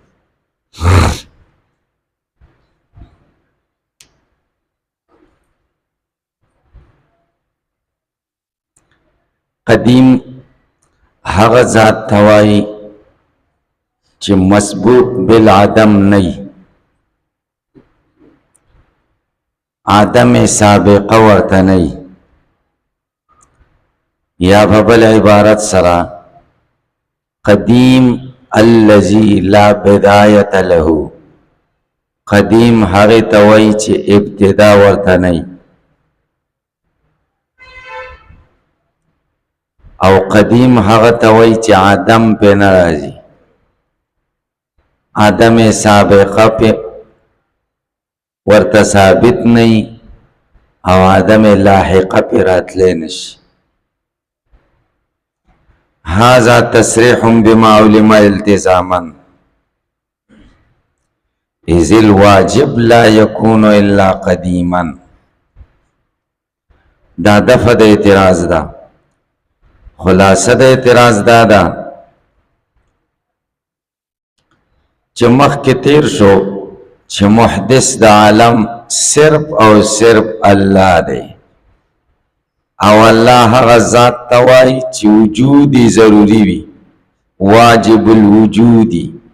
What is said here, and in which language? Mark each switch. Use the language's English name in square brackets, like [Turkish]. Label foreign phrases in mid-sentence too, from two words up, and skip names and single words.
[Pashto] قدیم هغه ذات توای چې [Arabic] مسبوق بالعدم [Pashto] نه، عدم سابقه ورته نه، یا په بل عبارت سره [Arabic] قدیم الذي لا بداية له. [Pashto] قدیم هغه توای چې ابتدا ورته نه، او قدیم هغه توای چې عدم په ناراضي، عدم سابقه په ورته ثابت نه، او عدم لاحقه په راتلې نشي. [Arabic] هذا تصريح بما علم التزاما إذ الواجب لا يكون إلا قديما. [Pashto] دا دفع د اعتراض دا، خلاصه د اعتراض دا ده چې مخکې تیر شو چې محدث د عالم صرف او صرف الله دی، او الله هغه ذات ته وایي چې وجودي ضروري وي، [Arabic] واجب الوجودي.